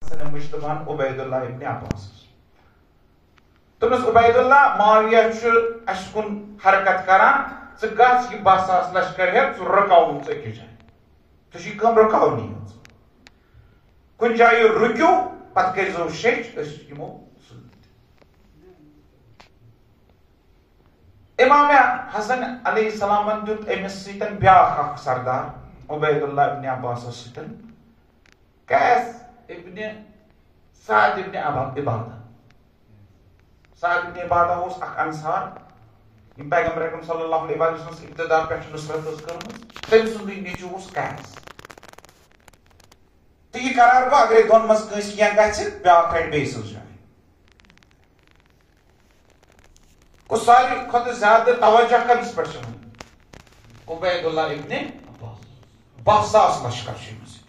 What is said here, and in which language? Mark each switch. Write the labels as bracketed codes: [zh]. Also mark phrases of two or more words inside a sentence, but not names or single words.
[ks] حسن مجتبی عبیداللہ ابن عباس تمس عبیداللہ معاویہ اشکن حرکت کران ژٕ گژھ یہ 10,000 لشکر ہیتھ ژٕ رکاوُن ژٕ أکِس جایہِ ژےٚ چھُے کٲم رکاونی یٲژ کُنہِ جایہِ رُکِو پتہٕ کٔرۍزیو شیٚچھ أسۍ یِمو سۭتۍ امام حسن [ar] علیہ السلامن [ks] دیُت أمِس سۭتۍ بیٛاکھ اکھ سردار عبیداللہ ابن عباسس سۭتۍ قیس ابن سعد ابن عبادہ سعد ابن عبادہ اوس اکھ انصار یم پیغمبر اکرم [ar] صلی اللہ علیہ وسلم [ks] ابتدا پٮ۪ٹھ نصرت ٲس کٔرمٕژ تٔمۍ سُنٛدُے نیٚچوٗ اوس قیس تہٕ یہِ قرار گوٚو اگرے دۄن منٛز کٲنٛسہِ کینٛہہ گژھِ بیٛاکھ کھڑِ بیٚیہِ سٕنٛز جاے گوٚو ساروی کھۄتہٕ زیادٕ توجہ کٔمِس پٮ۪ٹھ چھِ وۄنۍ عبیداللہ ابن عباس 10,000 لشکر چھِ أمِس